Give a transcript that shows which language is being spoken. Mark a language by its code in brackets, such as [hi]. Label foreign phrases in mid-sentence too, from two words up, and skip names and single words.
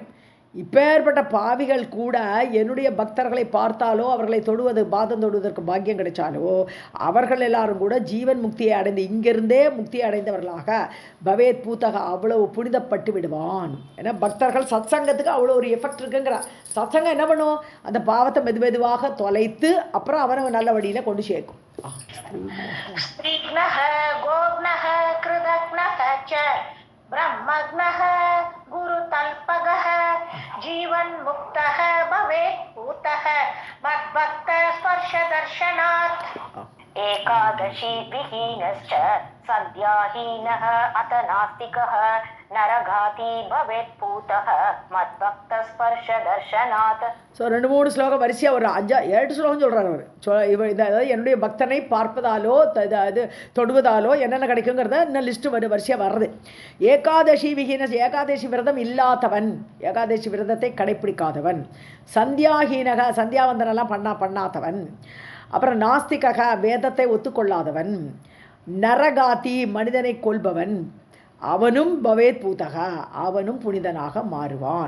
[ta] இப்பேற்பட்ட பாவிகள் கூட என்னுடைய பக்தர்களை பார்த்தாலோ அவர்களை தொடுவது, பாதம் தொடுவதற்கு பாக்கியம் கிடைச்சாலோ அவர்கள் எல்லாரும் கூட ஜீவன் முக்தியை அடைந்து இங்கிருந்தே முக்தியை அடைந்தவர்களாக [sa] भवेत् पूतक [ta] அவ்வளவு புனிதப்பட்டு விடுவான். ஏன்னா பக்தர்கள் சத்சங்கத்துக்கு அவ்வளோ ஒரு எஃபெக்ட் இருக்குங்கிறார். சத்சங்கம் என்ன பண்ணும், அந்த பாவத்தை மெதுவாக தொலைத்து அப்புறம் அவனை நல்ல வழியில் கொண்டு சேர்க்கும். [sa] ब्रह्मग्नः गुरुतल्पगः जीवन मुक्तः भवेत् पूतः मद्भक्त स्पर्श दर्शनात्. एकादशी विहीनश्च सद्याहीनः अत नास्तिकः नरघाती भवेत् पूतः मद्भक्त स्पर्श दर्शनात्. [ta] ஸோ 2-3 ஸ்லோகம் வரிசையாக ஒரு 5-7 ஸ்லோகம் சொல்கிறார் அவர். இவர் அதாவது என்னுடைய பக்தனை பார்ப்பதாலோ அது தொடுவதாலோ என்னென்ன கிடைக்குங்கிறத இன்னும் லிஸ்ட்டு வரிசையாக வர்றது. [sa] एकादशी विहीन, [ta] ஏகாதசி விரதம் இல்லாதவன், ஏகாதசி விரதத்தை கடைப்பிடிக்காதவன், சந்தியாஹீனக சந்தியாவந்தனெல்லாம் பண்ணாதவன், அப்புறம் நாஸ்திகக வேதத்தை ஒத்துக்கொள்ளாதவன், நரகாதி மனிதனை கொல்பவன், அவனும் [sa] भवेत् पूतक [ta] அவனும் புனிதனாக மாறுவான்.